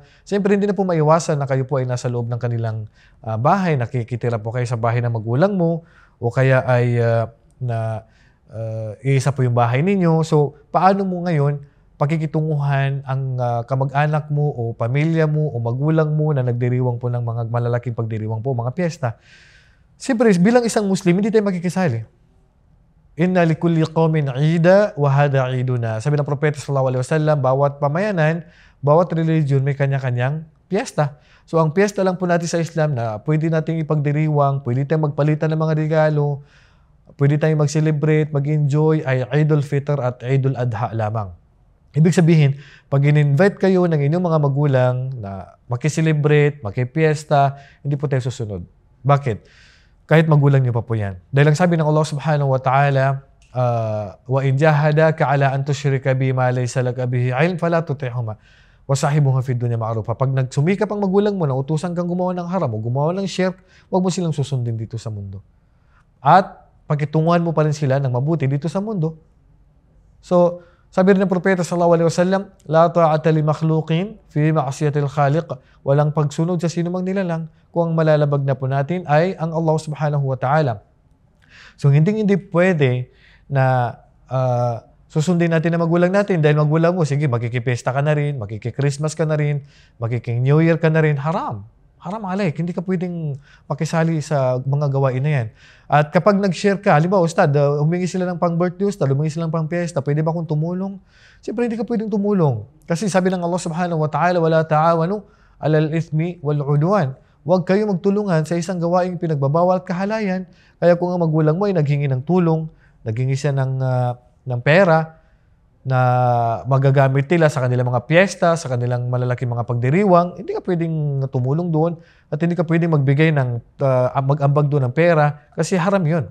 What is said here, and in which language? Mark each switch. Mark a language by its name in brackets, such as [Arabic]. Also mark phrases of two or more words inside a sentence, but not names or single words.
[Filipino] Siyempre, hindi na po maiwasan na kayo po ay nasa loob ng kanilang bahay, nakikitira po kayo sa bahay ng magulang mo, o kaya ay isa po yung bahay ninyo. So, paano mo ngayon pakikitunguhan ang kamag-anak mo o pamilya mo o magulang mo na nagdiriwang po ng mga malalaking pagdiriwang po, mga piyesta? Siyempre, bilang isang Muslim, hindi tayo makikisali. [Arabic] إن لكل قوم عيدا وهذا عيدنا. [Filipino] Sabi ng Propeta [Arabic] صلى الله عليه وسلم, [Filipino] bawat pamayanan, bawat religion may kanya-kanyang piyesta. So ang piyesta lang po natin sa Islam na pwede nating ipagdiriwang, pwede tayong magpalitan ng mga regalo, pwede tayong mag-celebrate, mag-enjoy ay Eidul Fitr at Eidul Adha lamang. Ibig sabihin, pag in-invite kayo ng inyong mga magulang na makiselebrate, makipiesta, hindi po tayo susunod. Bakit? Kahit magulang niyo pa po yan. Dahil ang sabi ng Allah [Arabic] سبحانه وتعالى, وإن جاهداك على أن تشرك بي ما ليس لك به علم فلا تطعهما وصاحبهما في الدنيا معروفا. [Filipino] Pag nagsumikap ang magulang mo na utusan kang gumawa ng haram o gumawa ng shirk, huwag mo silang susundin dito sa mundo. At pakitunguhan mo pa rin sila ng mabuti dito sa mundo. So, sabi rin ng Propeta [Arabic] صلى الله عليه وسلم, لا طاعة لمخلوق في معصية الخالق. [Filipino] Walang pagsunod sa sinumang nilalang kung ang malalabag na po natin ay ang Allah [Arabic] سبحانه وتعالى. [Filipino] So hindi pwede na susundin natin na magulang natin dahil magulang mo, sige, makikipesta ka na rin, makikikrismas ka na rin, makiking-New Year ka na rin, haram. Haram alay, hindi ka pwedeng makisali sa mga gawain na yan. At kapag nag-share ka, halimbawa, Ustad, humingi sila ng pang-birthday, Ustad, humingi sila ng pang-piyesta, pwede ba akong tumulong? Siyempre, hindi ka pwedeng tumulong. Kasi sabi ng Allah [Arabic] سبحانه وتعالى, ولا تعاونوا على الإثم والعدوان. [Filipino] Huwag kayo magtulungan sa isang gawaing pinagbabawal at kahalayan. Kaya kung ang magulang mo ay naghingi ng tulong, naghingi siya ng pera, na magagamit nila sa kanilang mga piyesta, sa kanilang malalaking mga pagdiriwang, hindi ka pwedeng tumulong doon at hindi ka pwedeng magbigay ng mag-ambag doon ng pera kasi haram yun.